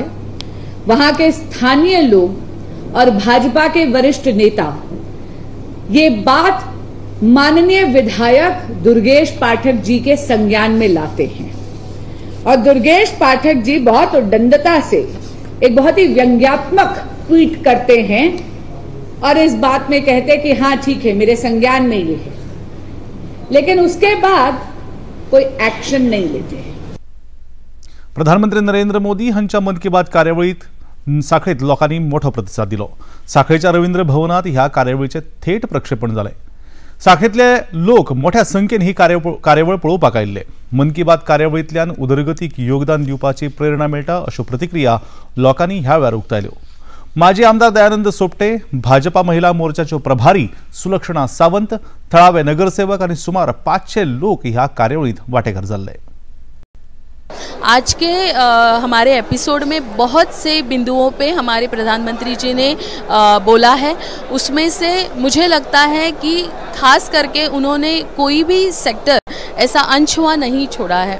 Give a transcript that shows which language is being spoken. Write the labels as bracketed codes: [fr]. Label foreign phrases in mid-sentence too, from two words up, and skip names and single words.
[hi] वहां के स्थानीय लोग और भाजपा के वरिष्ठ नेता ये बात माननीय विधायक दुर्गेश पाठक जी के संज्ञान में लाते हैं और दुर्गेश पाठक जी बहुत उद्दंडता से एक बहुत ही व्यंग्यात्मक ट्वीट करते हैं और इस बात में कहते हैं कि हाँ ठीक है, मेरे संज्ञान में ये है, लेकिन उसके बाद कोई एक्शन नहीं लेते। [kok] प्रधानमंत्री नरेंद्र मोदी हांच्या मन की बात कार्यावळीत साखळीत लोकांनी मोठो प्रतिसाद दिलो। साखळीच्या रवींद्र भवनात ह्या कार्यावळीचे थेट प्रक्षेपण जाले। साखळीतले लोक मोठ्या संख्येन ही कार्यावळ पळोवपाक आयिल्ले। मन की बात कार्यावळींतल्यान उदरगतीक योगदान दिवपाची प्रेरणा मेळटा अश्यो प्रतिक्रिया लोकांनी ह्या वेळार उक्तायल्यो। माजी आमदार दयानंद सोपटे, भाजपा महिला मोर्चाच्यो प्रभारी सुलक्षणा सावंत, थळावे नगरसेवक आणि सुमार 500 लोक ह्या कार्यावळीत वांटेकार जाल्ले। [hi] आज के हमारे एपिसोड में बहुत से बिंदुओं पे हमारे प्रधानमंत्री जी ने बोला है। उसमें से मुझे लगता है कि खास करके उन्होंने कोई भी सेक्टर ऐसा अनछुआ नहीं छोड़ा है।